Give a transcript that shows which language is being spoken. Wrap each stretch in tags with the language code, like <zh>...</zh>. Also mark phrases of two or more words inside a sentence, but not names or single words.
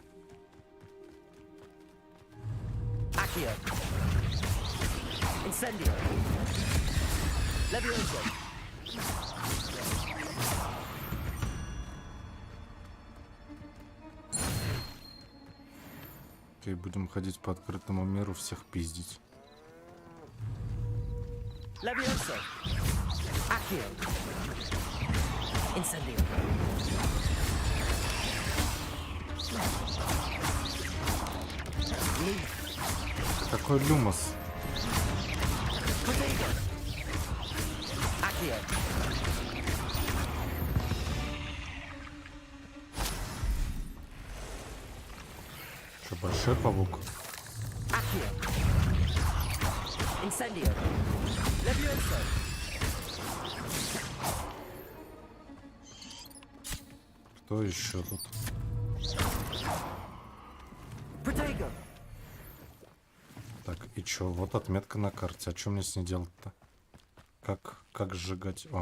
<ru>Accio. Incendio. Levioso. Окей, будем ходить по открытому миру, всех пиздить. Levioso. Accio. Incendio. Какой люмос? Potato. Accio. Что, большой паук? Accio. Incendio. Levioso. Кто еще тут? Potato. Так, и чё? Вот отметка на карте. А что мне с ней делать-то? Как сжигать? О.</ru>